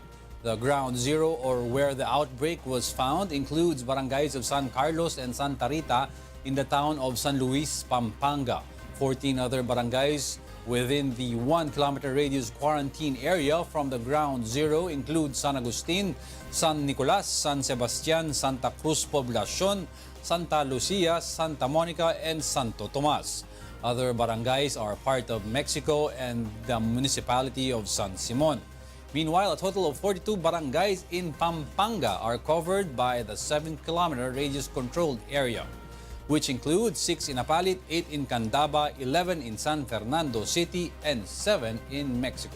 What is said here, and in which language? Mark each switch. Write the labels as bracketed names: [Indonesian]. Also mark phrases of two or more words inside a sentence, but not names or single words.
[English] The ground zero, or where the outbreak was found, includes barangays of San Carlos and Santa Rita in the town of San Luis, Pampanga. 14 other barangays within the 1-kilometer radius quarantine area from the ground zero include San Agustin, San Nicolas, San Sebastian, Santa Cruz Poblacion, Santa Lucia, Santa Monica, and Santo Tomas. Other barangays are part of Mexico and the municipality of San Simon. Meanwhile, a total of 42 barangays in Pampanga are covered by the 7-kilometer radius controlled area, which includes 6 in Apalit, 8 in Candaba, 11 in San Fernando City, and 7 in Mexico.